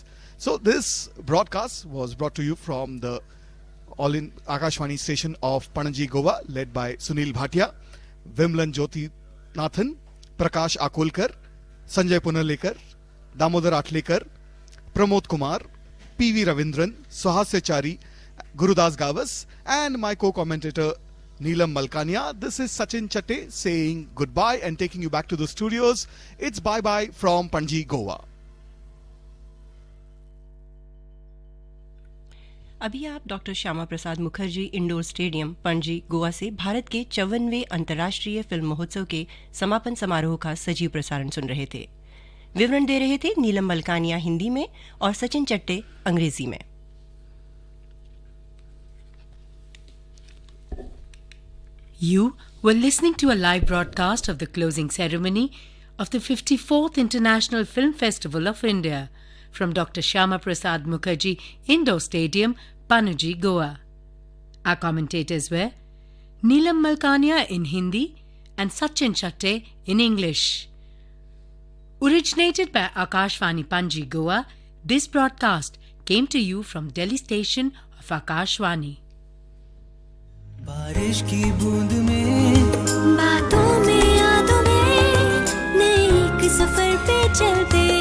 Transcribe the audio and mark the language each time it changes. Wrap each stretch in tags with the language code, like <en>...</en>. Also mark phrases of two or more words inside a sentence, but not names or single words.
<en>So this broadcast was brought to you from the All-in Akashvani station of Panaji, Goa, led by Sunil Bhatia, Vimlan Jyoti Nathan, Prakash Akolkar, Sanjay Punalekar, Damodar Atlekar, Pramod Kumar, P.V. Ravindran, Suhasya Chari, Gurudas Gavas, and my co-commentator Neelam Malkania. This is Sachin Chatte saying goodbye and taking you back to the studios. It's bye-bye from Panji, Goa.</en> <hi>अभी आप डॉक्टर श्यामा प्रसाद मुखर्जी इंडोर स्टेडियम पणजी गोवा से भारत के 54वें अंतर्राष्ट्रीय फिल्म महोत्सव के समापन समारोह का सजीव प्रसारण सुन रहे थे। विवरण दे रहे थे नीलम मलकानिया हिंदी में और सचिन चट्टे अंग्रेजी में।</hi> <en>You were listening to a live broadcast of the closing ceremony of the 54th International Film Festival of India from Dr. Shyama Prasad Mukherjee Indoor Stadium, Panaji, Goa. Our commentators were Neelam Malkania in Hindi, and Sachin Chatte in English. Originated by Akashvani Panji, Goa, this broadcast came to you from Delhi station of Akashvani.</en> <hi>बारिश की बूंद में बातों में यादों में नए एक सफर पे चलते</hi>